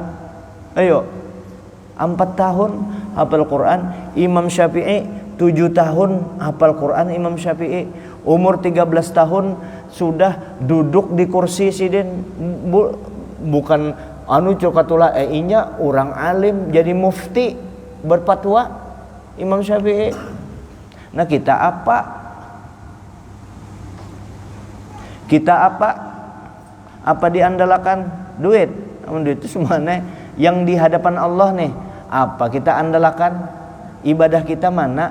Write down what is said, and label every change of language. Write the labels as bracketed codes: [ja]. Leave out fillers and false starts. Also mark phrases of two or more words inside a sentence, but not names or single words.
[id] Ayo, 4 tahun hafal Quran. Imam Syafi'i 7 tahun hafal Quran. Imam Syafi'i umur 13 tahun sudah duduk di kursi sidin, bukan cokatula inya orang alim jadi mufti berfatwa Imam Syafi'i. Nah, kita apa? Apa diandalkan? Duit. Namun duit itu semuanya yang di hadapan Allah nih. Apa kita andalkan? Ibadah kita mana?